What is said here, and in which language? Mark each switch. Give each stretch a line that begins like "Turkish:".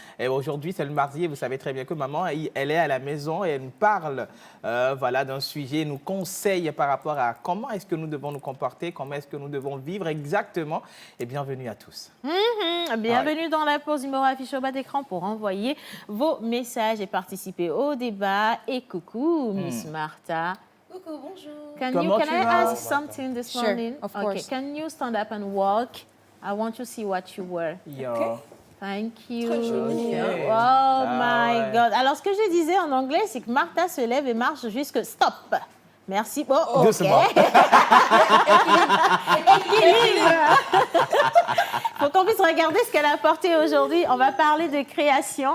French: Et aujourd'hui, c'est le mardi et vous savez très bien que maman, elle est à la maison et elle nous parle d'un sujet, nous conseille par rapport à comment est-ce que nous devons nous comporter, comment est-ce que nous devons vivre exactement. Et bienvenue à tous. Bienvenue dans la pause numéro affichée au bas d'écran pour envoyer vos messages et participer au débat. Et coucou, Miss Martha. Coucou, bonjour.
English: Can I ask something this morning? Of course. Can you stand up and walk? I want to see what you wear. Okay. Thank you.
French: Très joli.
English: Oh my God.
French: Alors, ce que je disais en anglais, c'est que Martha se lève et marche jusque stop. Merci. Oh, doucement. Équilibre. Faut qu'on puisse regarder ce qu'elle a apporté aujourd'hui. On va parler de création.